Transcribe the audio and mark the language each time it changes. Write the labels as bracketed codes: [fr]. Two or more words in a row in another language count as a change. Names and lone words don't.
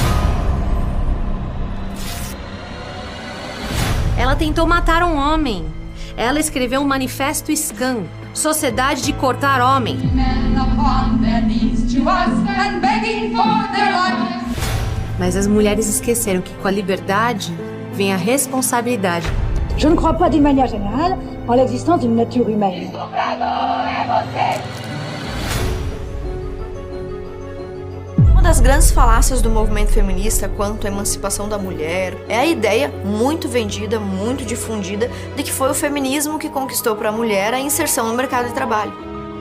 [pt] Ela tentou matar um homem. Ela escreveu um manifesto SCAN, Sociedade de Cortar Homem. Mas as mulheres esqueceram que com a liberdade vem a responsabilidade. [fr] Je ne crois pas d'une manière générale en l'existence d'une nature humaine. [pt] Uma das grandes falácias do movimento feminista quanto à emancipação da mulher é a ideia muito vendida, muito difundida, de que foi o feminismo que conquistou para a mulher a inserção no mercado de trabalho.